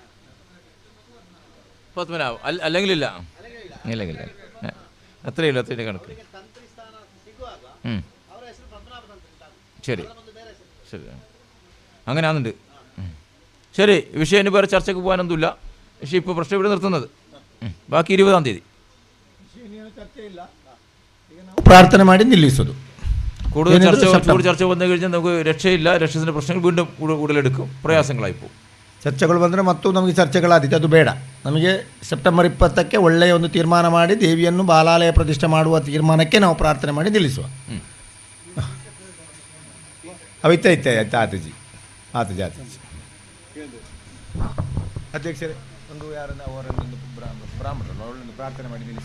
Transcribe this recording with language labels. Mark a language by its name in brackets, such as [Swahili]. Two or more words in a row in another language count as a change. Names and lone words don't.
[Malayalam] പത്മനാഭം അല്ലെങ്കിലില്ല, ഇല്ലെങ്കില്ല, അത്രയില്ല, അത്രയും കണക്ക്. ശരി ശരി, അങ്ങനെ ആകുന്നുണ്ട്. ശരി, വിഷയം ഇനി വേറെ ചർച്ചയ്ക്ക് പോകാനൊന്നുമില്ല. പക്ഷേ ഇപ്പോൾ പ്രശ്നം ഇവിടെ നിർത്തുന്നത് ബാക്കി 20-ാം തീയതി [Kannada] ಪ್ರಾರ್ಥನೆ ಮಾಡಿ ನಿಲ್ಲಿಸೋದು. [Malayalam] കൂടുതൽ ചർച്ച വന്നു കഴിഞ്ഞാൽ നമുക്ക് രക്ഷയില്ല, രക്ഷസിൻ്റെ പ്രശ്നങ്ങൾ വീണ്ടും ഉടലെടുക്കും, പ്രയാസങ്ങളായി പോകും. [Kannada] ಚರ್ಚೆಗಳು ಬಂದರೆ ಮತ್ತು ನಮಗೆ ಚರ್ಚೆಗಳಾದೀತು, ಅದು ಬೇಡ. ನಮಗೆ ಸೆಪ್ಟೆಂಬರ್ 20ಕ್ಕೆ ಒಳ್ಳೆಯ ಒಂದು ತೀರ್ಮಾನ ಮಾಡಿ ದೇವಿಯನ್ನು ಬಾಲಾಲಯ ಪ್ರತಿಷ್ಠೆ ಮಾಡುವ ತೀರ್ಮಾನಕ್ಕೆ ನಾವು ಪ್ರಾರ್ಥನೆ ಮಾಡಿ ನಿಲ್ಲಿಸುವ. ಅವಿತೈತೆ ಆತಜಿ ಆತಜಿ ಅಧ್ಯಕ್ಷರೇ, ಒಂದು ಯಾರನ್ನ ಅವರನ್ನೊಂದು ಬ್ರಾಹ್ಮಣರನ್ನು ಅವಳನ್ನು ಪ್ರಾರ್ಥನೆ ಮಾಡಿ ನಿಲ್ಲಿಸಿ.